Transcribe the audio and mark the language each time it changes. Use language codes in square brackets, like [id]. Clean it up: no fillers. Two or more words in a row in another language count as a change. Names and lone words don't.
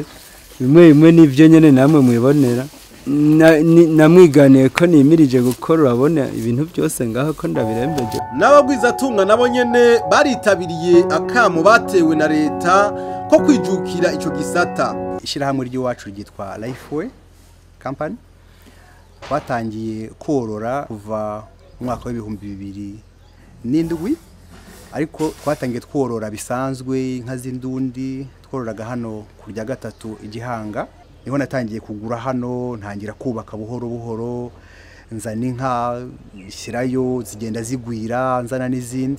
[rn] Bimwe n'ivyo nyene namwe mwibonera namwiganiye ko nimirije gukora urabona ibintu byose ngaho ko ndabirembeje. N'abagwizatunga nabo nyene baritabiriye akamo batewe na leta ko kwijukira ico gisata. Ishirahamwe ry'iwacu ryitwa Lifeway Company batangiye korora kuva umwaka w'ibihumbi 2007 ariko twatangiye tworora bisanzwe inka z'indundi twororaga hano kurya gatatu igihanga. Niho natangiye kugura hano ntangira kubaka buhoro nzana inka shyirayo zigenda zigwira nzana n'izindi.